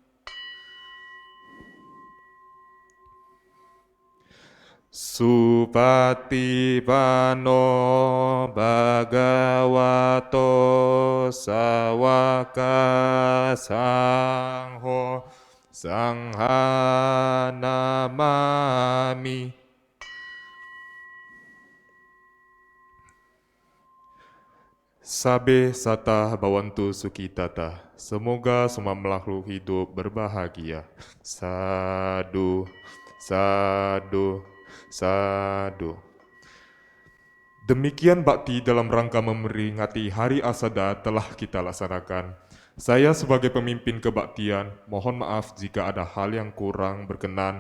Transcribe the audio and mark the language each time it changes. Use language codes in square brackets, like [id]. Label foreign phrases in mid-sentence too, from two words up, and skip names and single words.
[pi] Supatipano bhagavato sawaka sangho sangha namami. Sabe sata bawantu sukitata. [id] Semoga semua makhluk hidup berbahagia. [pi] Sadu, sadu, sadu. [id] Demikian bakti dalam rangka memperingati Hari Asada telah kita laksanakan. Saya sebagai pemimpin kebaktian, mohon maaf jika ada hal yang kurang berkenan.